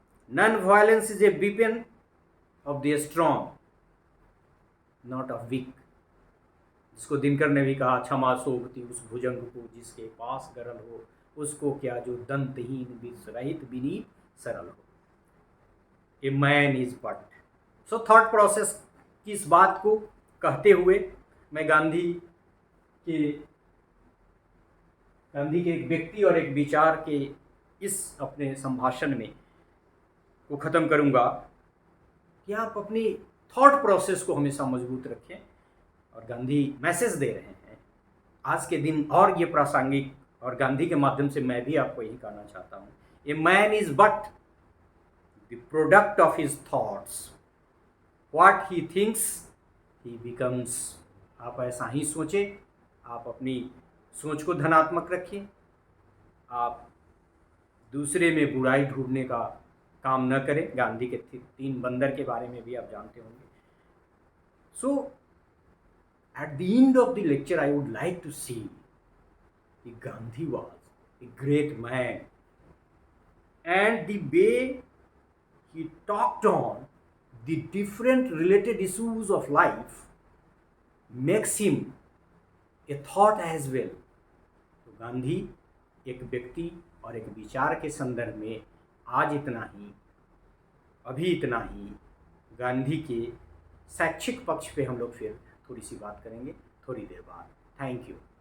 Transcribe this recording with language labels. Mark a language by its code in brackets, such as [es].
[en] Non-violence is a weapon of the strong, not of weak. [hi] इसको दिनकर ने भी कहा, क्षमा शोभती उस भुजंग को जिसके पास गरल हो, उसको क्या जो दंतहीन विष रहित विनीत सरल हो। [en] A man is but. [hi] So thought process की इस बात को कहते हुए मैं गांधी के एक व्यक्ति और एक विचार के इस अपने संभाषण में को ख़त्म करूंगा कि आप अपनी थॉट प्रोसेस को हमेशा मजबूत रखें। और गांधी मैसेज दे रहे हैं आज के दिन, और ये प्रासंगिक, और गांधी के माध्यम से मैं भी आपको यही कहना चाहता हूँ, [en] A man is but the product of his thoughts, what he thinks he becomes. [hi] आप ऐसा ही सोचें, आप अपनी सोच को धनात्मक रखिए, आप दूसरे में बुराई ढूंढने का काम न करें। गांधी के 3 बंदर के बारे में भी आप जानते होंगे। सो [en] at the end of the lecture I would like to see that Gandhi was a great man, and the way he talked on the different related issues of life makes him a thought as well. [hi] तो गांधी एक व्यक्ति और एक विचार के संदर्भ में आज इतना ही, अभी इतना ही। गांधी के शैक्षिक पक्ष पे हम लोग फिर थोड़ी सी बात करेंगे थोड़ी देर बाद। Thank you.